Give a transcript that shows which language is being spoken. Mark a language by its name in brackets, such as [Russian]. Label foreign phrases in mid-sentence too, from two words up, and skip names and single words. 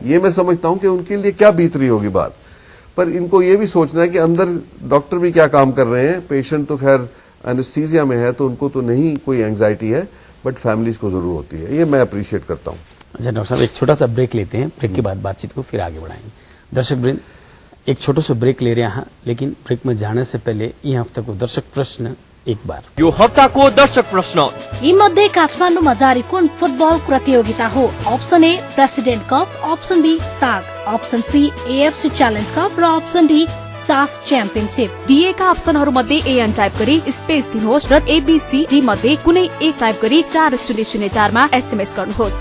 [Hindi] ये मैं समझता हूं कि उनके लिए क्या बीत रही होगी बात, पर इनको ये भी सोचना है कि अंदर डॉक्टर भी क्या काम कर रहे हैं। पेशेंट तो खैर एनेस्थीसिया में है तो उनको तो नहीं कोई एंग्जाइटी है, [English] but families [Hindi] को जरूर होती है। ये मैं अप्रिशिएट करता हूं। अच्छा डॉक्टर साहब, एक छोटा सा ब्रेक लेते हैं, ब्रेक के बाद बातचीत को फिर आगे बढ़ाएंगे। दर्शक वृंद, एक छोटो सा ब्रेक ले रहे हैं, लेकिन ब्रेक में जाने से पहले [Nepali] यी हफ्ताको दर्शक प्रश्न एक बार। यो हप्ताको दर्शक प्रश्न यी मध्ये काठमाडौँमा जारी कुन फुटबल प्रतियोगिता हो? [English] option A [Nepali] प्रेसिडेन्ट कप, [English] option B [Nepali] साग, [English] option C [Nepali] एएफसी च्यालेन्ज कप र [English] option D [Nepali] साफ च्याम्पियनशिप। दिएका अप्सनहरू मध्ये एएन टाइप गरी स्पेस दिनुहोस् र एबीसी मध्ये कुनै एक टाइप गरी 4004 मा एसएमएस गर्नुहोस्